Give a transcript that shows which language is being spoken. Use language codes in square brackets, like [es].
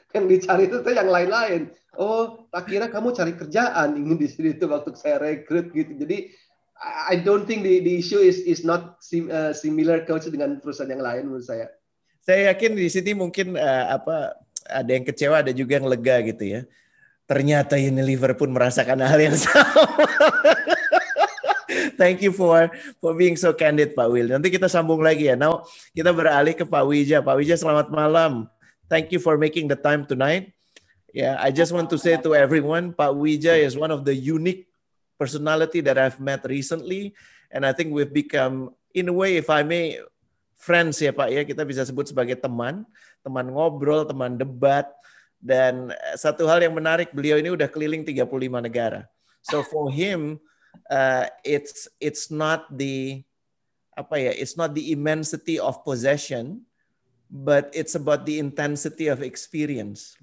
[id] Yang dicari itu yang lain-lain. Oh, tak kira kamu cari kerjaan ingin di sini itu waktu saya rekrut gitu. [en] Jadi I don't think the issue is not similar Coach [id] dengan perusahaan yang lain menurut saya. Saya yakin di sini mungkin ada yang kecewa, ada juga yang lega gitu ya. Ternyata Unilever pun merasakan hal yang sama. [en] Thank you for being so candid, Pak Will. [id] Nanti kita sambung lagi ya. Now kita beralih ke Pak Wija. Pak Wija, selamat malam. [en] Thank you for making the time tonight. Yeah, I just want to say to everyone, Pak Wija is one of the unique personality that I've met recently, and I think we've become, in a way, if I may, friends [id] ya Pak ya. Kita bisa sebut sebagai teman ngobrol, teman debat. Dan satu hal yang menarik, beliau ini udah keliling 35 negara. [en] So for him, it's not the immensity of possession, but it's about the intensity of experience.